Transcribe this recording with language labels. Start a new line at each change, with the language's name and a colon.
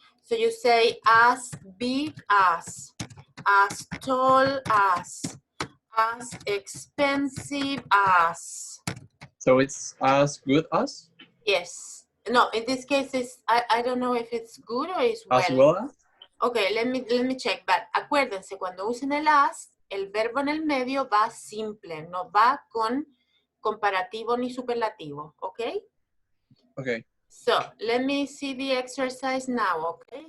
English: So you say as big as tall as expensive as. So it's as good as? Yes. No, in this case, it's, I don't know if it's good or it's well. As well as? Okay, let me check.
Spanish: But acuérdense, cuando usen el as, el verbo en el medio va simple, no va con comparativo ni superlativo, okay?
English: Okay. So, let me see the exercise now, okay?